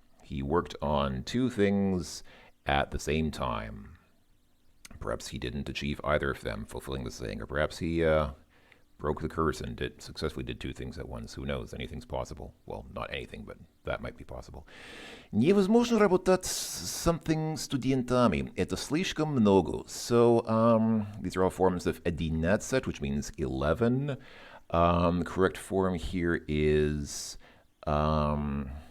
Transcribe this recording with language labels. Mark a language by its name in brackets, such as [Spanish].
[English] He worked on two things at the same time. Perhaps he didn't achieve either of them, fulfilling the saying, or perhaps he broke the curse and successfully did two things at once. Who knows? Anything's possible. Well, not anything, but that might be possible. [Russian] Невозможно работать с something студентами. Это слишком много. [English] So these are all forms of 11, which means 11. The correct form here is 11.